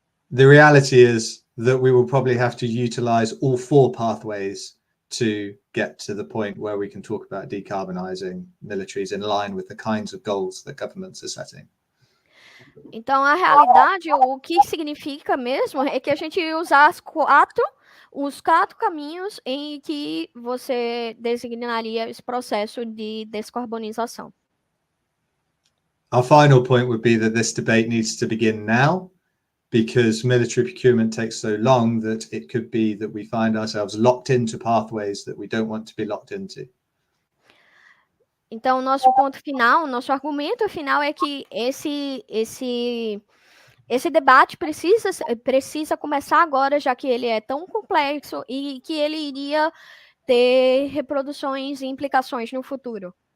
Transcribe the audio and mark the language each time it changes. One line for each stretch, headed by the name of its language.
English: The reality is that we will probably have to utilize all four pathways to get to the point where we can talk about decarbonizing militaries in line with the kinds of goals that governments are setting.
Portuguese: Então, a realidade, o que significa mesmo é que a gente ia usar os quatro caminhos em que você designaria esse processo de descarbonização.
English: Our final point would be that this debate needs to begin now, because military procurement takes so long that it could be that we find ourselves locked into pathways that we don't want to be locked into.
Portuguese: Então, nosso ponto final, nosso argumento final é que esse debate precisa começar agora, já que ele é tão complexo e que ele iria ter reproduções e implicações no futuro.